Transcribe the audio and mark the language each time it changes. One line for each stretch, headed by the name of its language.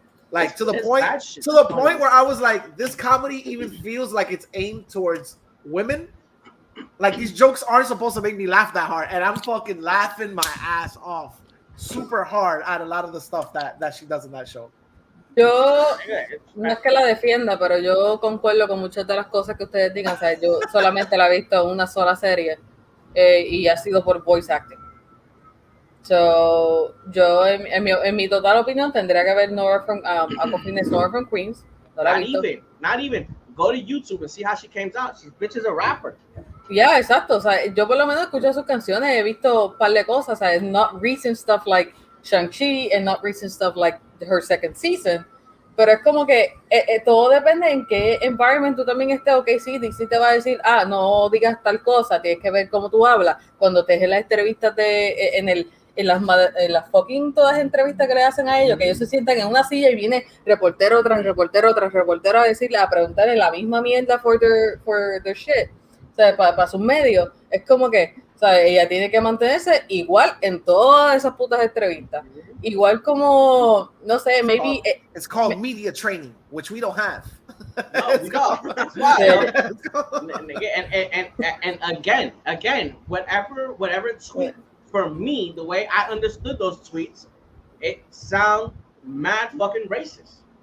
English: Like, to the point where I was like, this comedy even feels like it's aimed towards women. Like, these jokes aren't supposed to make me laugh that hard, and I'm fucking laughing my ass off super hard at a lot of the stuff that she does in that show.
Spanish: Yo, no es que la defienda, pero yo concuerdo con muchas de las cosas que ustedes digan. O sea, yo solamente la he visto en una sola serie y ha sido por voice acting. So, yo, en mi total opinión, tendría que ver Nora from Queens. No la he visto.
English: Not even. Go to YouTube and see how she came out. She's bitch is a rapper.
Spanish: Yeah, exacto. O sea, yo por lo menos escucho sus canciones, he visto un par de cosas. O sea,
English: not recent stuff like Shang-Chi and not recent stuff like her second season.
Spanish: Pero es como que todo depende en qué environment tú también estés. Ok, sí, te va a decir, no digas tal cosa, tienes que ver cómo tú hablas. Cuando te dejes las entrevistas en las fucking todas entrevistas que le hacen a ellos, que ellos se sientan en una silla y viene reportero tras reportero tras reportero a preguntarle la misma mierda
English: for their shit.
Spanish: O sea, para sus medios. Es como que, o sea, ella tiene que mantenerse igual en todas esas putas entrevistas. Igual como, no sé, maybe...
English: It's called media training, which we don't have. No, we don't. That's why. And again, whatever tweet, for me, the way I understood those tweets, it sound mad fucking racist.